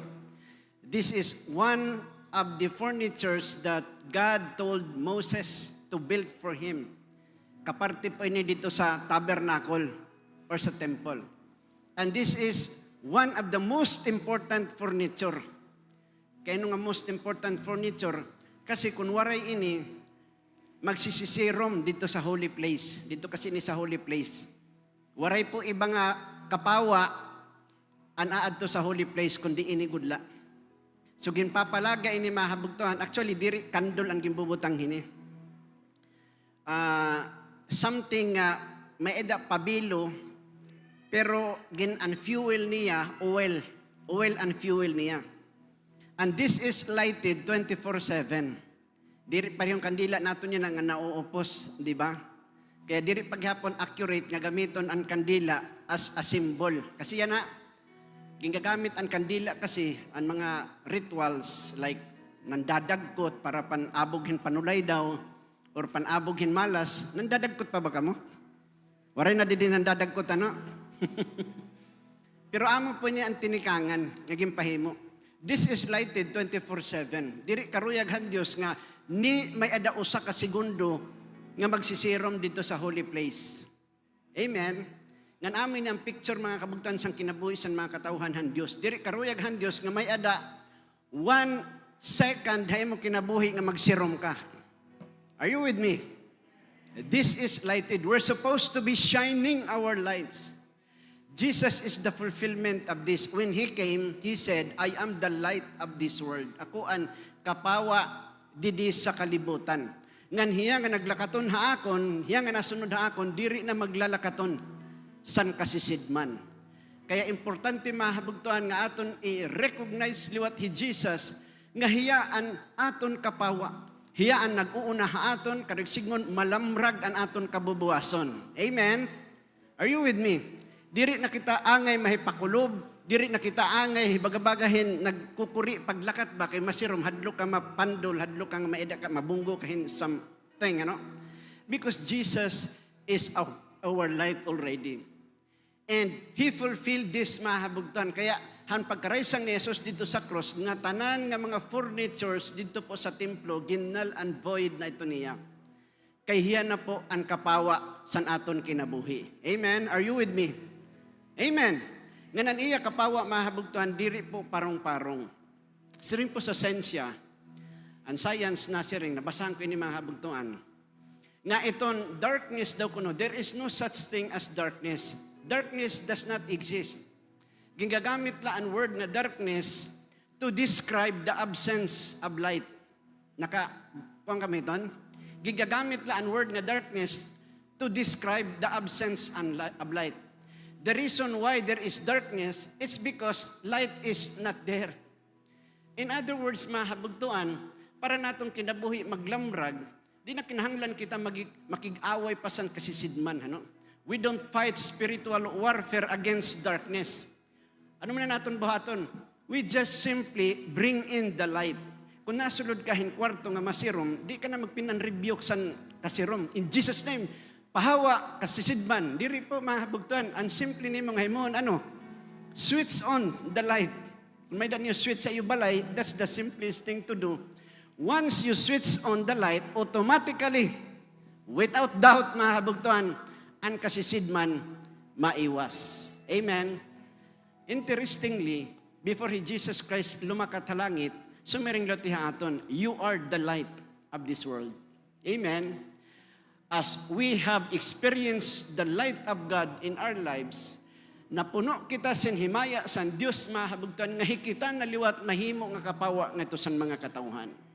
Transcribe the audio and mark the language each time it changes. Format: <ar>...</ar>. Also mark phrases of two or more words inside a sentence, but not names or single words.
<en>This is one of the furnitures that God told Moses to build for him.</en> <war>Kaparte po ini dito sa tabernacle or sa temple.</war> <en>And this is one of the most important furniture.</en> <war>Kaya nga</war> <en>most important furniture,</en> <war>kasi kung waray ini, magsisisirom dito sa holy place. Dito kasi ni sa holy place. Waray po iba nga kapawa, anaad to sa holy place, kundi ini gudla. So ginpapalaga ini mahabugtuhan. Actually, diri kandol ang gimbubutang hini. something may eda pabilo, pero gin-unfuel niya,</war> <en>oil and fuel niya. And this is lighted 24/7.</en> <war>Diri pa yung kandila nato niya nga nauupos, di ba? Kaya diri paghapon accurate nga gamiton ang kandila</war> <en>as a symbol.</en> <war>Kasi yan na, ginagamit ang kandila kasi ang mga rituals like nandadagkot para panaboghin panulay daw or panaboghin malas. Nandadagkot pa ba kamo? Waray na din nandadagkot ano? Pero amo po niya ang tinikangan, naging pahimo.</war> <en>This is lighted 24/7.</en> <war>Diri karuyaghan Dios nga ni may ada usa ka segundo nga magsisirom dito sa holy place. Amen. Ngan amin ang picture mga kabugtan sang kinabuhi sa mga katawhan han Dios. Diri karuyaghan Dios nga may ada 1 second hay mo kinabuhi nga magsirom ka.</war> <en>Are you with me? This is lighted. We're supposed to be shining our lights. Jesus is the fulfillment of this. When He came, He said, I am the light of this world.</en> <war>Ako ang kapawa didi sa kalibutan. Ngan hiya nga naglakaton haakon, hiya nga nasunod haakon, diri na maglalakaton san kasisidman. Kaya importante mahabugtuan nga aton i-recognize liwat hi Jesus nga hiya ang aton kapawa. Hiya ang nag-uuna aton, kadagsigon malamrag ang aton kabubuason.</war> <en>Amen? Are you with me?</en> <war>Diri na kita angay mahipakulob, diri na kita angay hibagabagahin nagkukuri paglakat ba kay masirom hadlo ka mapandol, hadlo kang maeda ka mabunggo kahin something ano.</war> <en>Because Jesus is our light already. And He fulfilled this mahabugtan.</en> <war>Kaya han pagkaraysang ni Jesus dito sa cross nga tanan nga mga furnitures dito po sa templo ginnal and void na ito niya. Kay hiya na po ang kapawa san aton kinabuhi.</war> <en>Amen. Are you with me?</en> <war>Amen. Nganan iya kapawa mahabugtuan diri po parong-parong. Siring po sa sensya, ang science na siring, nabasahan ko ini mahabugtuan. Nga iton darkness daw kuno,</war> <en>there is no such thing as darkness. Darkness does not exist.</en> <war>Ginagamit la ang</war> <en>word na darkness to describe the absence of light.</en> <war>Kuwang kami iton? Ginagamit la ang</war> <en>word na darkness to describe the absence of light. The reason why there is darkness, it's because light is not there. In other words,</en> <war>mahabugtuan, para natong kinabuhi maglamrag, di na kinahanglan kita makig-away pa san kasisidman. Ano?</war> <en>We don't fight spiritual warfare against darkness.</en> <war>Ano man na naton buhaton?</war> <en>We just simply bring in the light.</en> <war>Kung nasulod ka kwarto nga masirom, di ka na magpinan-rebuke san kasirom.</war> <en>In Jesus' name,</en> <war>pahawa, kasisidman, diri po mahabugtuan. Ang simple ni mga himon,</war> <en>switch on the light.</en> <war>Kung may dan yung switch sa iyo balay,</war> <en>that's the simplest thing to do. Once you switch on the light, automatically, without doubt</en> <war>mahabugtuan, ang kasisidman maiwas. Amen.</war> <en>Interestingly, before</en> <war>Jesus Christ lumakat sa langit, sumiring latiha aton,</war> <en>you are the light of this world. Amen. As we have experienced the light of God in our lives,</en> <war>napuno kita sin himaya san Dios mahabugtuan nga hikitan na liwat mahimo nga kapawa nga ito san mga katawhan.</war>